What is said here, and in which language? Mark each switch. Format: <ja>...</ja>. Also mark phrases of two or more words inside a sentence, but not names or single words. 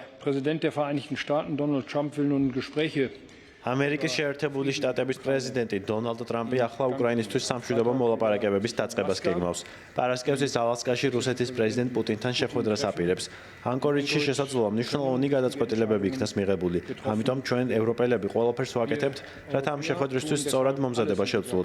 <de>Präsident der Vereinigten Staaten, Donald Trump, will nun Gespräche.</de> <ka>ამერიკის შეერთებული შტატების პრეზიდენტი დონალდ ტრამპი ახლა უკრაინისთვის სამშვიდობო მოლაპარაკებების დაწყებას გეგმავს. პარასკევს ალასკაში რუსეთის პრეზიდენტ პუტინთან შეხვედრას აპირებს. ანკორიჯში შესაძლოა მნიშვნელოვანი გადაწყვეტილებები იქნას მიღებული. ამიტომ ჩვენ ევროპელები ყველაფერს ვაკეთებთ, რათა ამ შეხვედრისთვის სწორად მომზადება შევძლოთ.</ka>